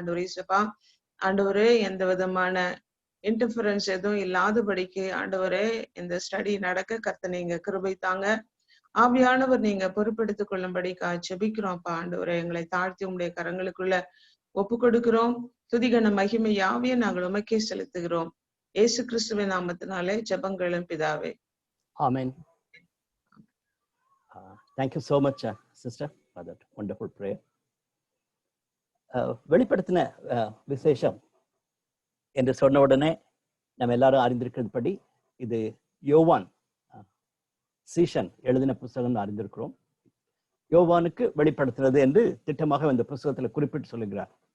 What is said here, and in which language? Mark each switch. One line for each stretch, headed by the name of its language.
Tamil: ஆண்டவரே இசப்பா ஆண்டவரே, எந்த விதமான இன்டர்ஃபரன்ஸ் எதுவும் இல்லாதபடிக்கு ஆண்டவரே இந்த ஸ்டடி நடக்க கர்த்தர் நீங்க கிருபை தாங்க. ஆவியானவர் நீங்க பொறுப்பெடுத்துக் கொள்ளும்படிக்கா ஜெபிக்கிறோம்ப்பா. ஆண்டவரே, எங்களை தாழ்த்தி உங்களுடைய கரங்களுக்குள்ள ஒப்பு கொடுக்கிறோம். துதிகன மகிமை யாவையும் நாங்கள் உமக்கே செலுத்துகிறோம். இயேசு கிறிஸ்துவின் நாமத்தினாலே ஜெபங்களும் பிதாவே, ஆமென்.
English: Thank you so much, sister, for that wonderful prayer.
Tamil: வெளிப்படுத்தின விசேஷம் என்று சொன்ன உடனே நம்ம எல்லாரும் அறிந்திருக்கிறபடி இது யோவான் சீஷன் எழுதின புத்தகம் அறிந்திருக்கிறோம். யோவானுக்கு வெளிப்படுத்துறது என்று திட்டமாக இந்த புத்தகத்தில் குறிப்பிட்டு சொல்லுகிறார்.